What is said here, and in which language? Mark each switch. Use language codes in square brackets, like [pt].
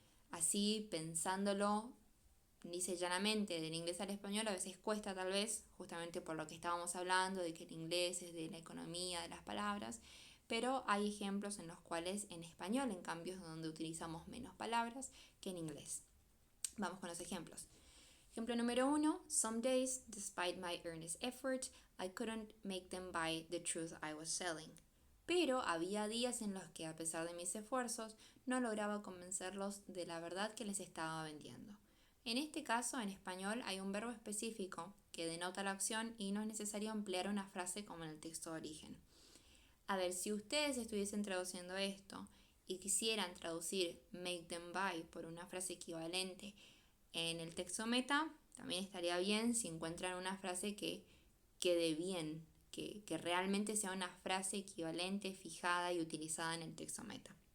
[es] Así, pensándolo lisa y llanamente del inglés al español, a veces cuesta tal vez, justamente por lo que estábamos hablando, de que el inglés es de la economía, de las palabras, pero hay ejemplos en los cuales en español, en cambio, es donde utilizamos menos palabras que en inglés. Vamos con los ejemplos. Ejemplo número 1. [en] Some days, despite my earnest effort, I couldn't make them buy the truth I was selling. [es] Pero había días en los que, a pesar de mis esfuerzos, no lograba convencerlos de la verdad que les estaba vendiendo. En este caso, en español, hay un verbo específico que denota la acción y no es necesario emplear una frase como en el texto de origen. A ver, si ustedes estuviesen traduciendo esto y quisieran traducir [en] make them buy [es] por una frase equivalente en el texto meta, también estaría bien si encuentran una frase que quede bien, que realmente sea una frase equivalente, fijada y utilizada en el texto meta.